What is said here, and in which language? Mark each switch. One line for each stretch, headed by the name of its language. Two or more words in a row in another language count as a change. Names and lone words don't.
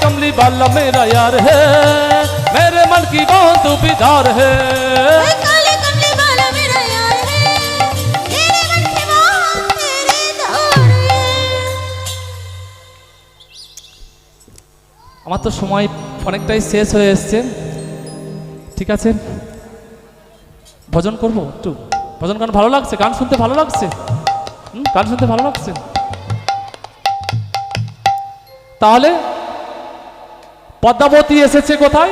Hindi: वाला मेरा यार है, मेरे मन की बात तू बिदार है। काले कमले वाला मेरा यार है, तेरे मन की बात तेरे धार है।
Bangla: আমার তো সময় অনেকটাই শেষ হয়ে এসছে, ঠিক আছে ভজন করব একটু। ভজন গান ভালো লাগছে, গান শুনতে ভালো লাগছে, গান শুনতে ভালো লাগছে। তাহলে পদ্মাবতী এসেছে কোথায়?